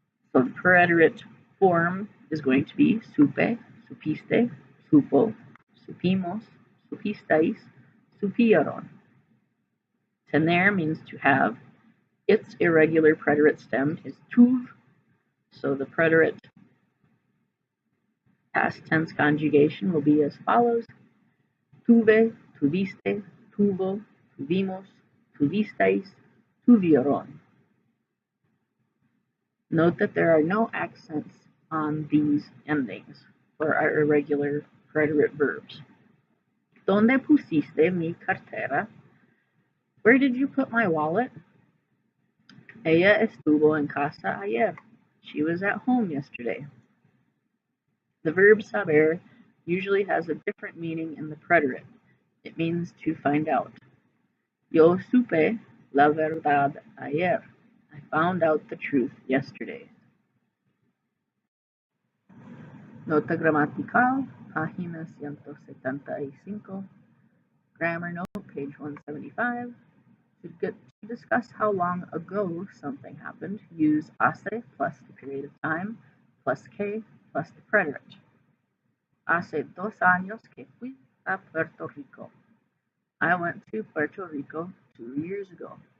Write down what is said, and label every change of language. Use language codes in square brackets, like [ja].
[en] So the preterite form is going to be supe, supiste, supo, supimos, supistais, supieron. Tener means to have. Its irregular preterite stem is tuv. So the preterite past tense conjugation will be as follows. [es] Tuve, tuviste, tuvo, tuvimos, tuvistais, tuvieron. [en] Note that there are no accents on these endings for our irregular preterite verbs. [es] ¿Dónde pusiste mi cartera? [en] Where did you put my wallet? [es] Ella estuvo en casa ayer. [en] She was at home yesterday. The verb saber usually has a different meaning in the preterite. It means to find out. [es] Yo supe la verdad ayer. [en] I found out the truth yesterday. [es] Nota gramatical, página 175. [en] Grammar note, page 175. To discuss how long ago something happened, use hace plus the period of time plus que plus the preterite. [es] Hace 2 años que fui a Puerto Rico. [en] I went to Puerto Rico 2 years ago.